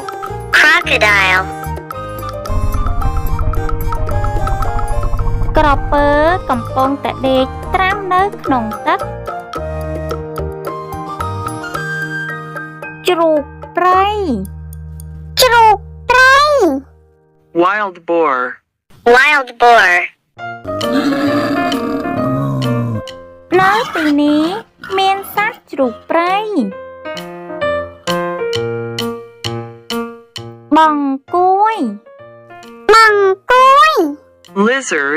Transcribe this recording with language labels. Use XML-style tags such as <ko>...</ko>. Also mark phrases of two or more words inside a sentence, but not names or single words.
<en>Crocodile</en> <km>ក្រពើកំពុងតែដេកត្រាំនៅក្នុងទឹកជ្រូកព្រៃ ជ្រូកព្រៃ</km> <en>Wild boar. Wild boar</en> <km>នៅទីនេះមានសត្វជ្រូកព្រៃបង្កួយ បង្កួយ</km> <en>Lizard.</en>